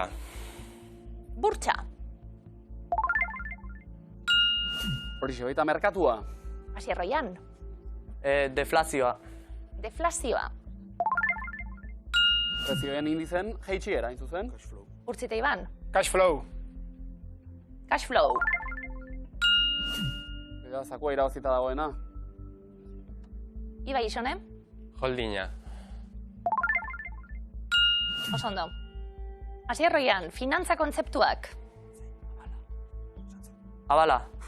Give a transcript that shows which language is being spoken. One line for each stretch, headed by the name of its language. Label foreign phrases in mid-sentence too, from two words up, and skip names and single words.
Basque: Burtsa. Horixe, baita merkatua. Asier Roian. Deflazioa. Deflazioa. Prezioen indizen, jeitxiera, hain zuzen. Urtzite Iban.
English: Cash flow. Cash flow.
Basque: Eta zakua irabazita dagoena. Ibai Isone. Holdinga. Oso ondo. Asier Roian, finantza kontzeptuak. Abala.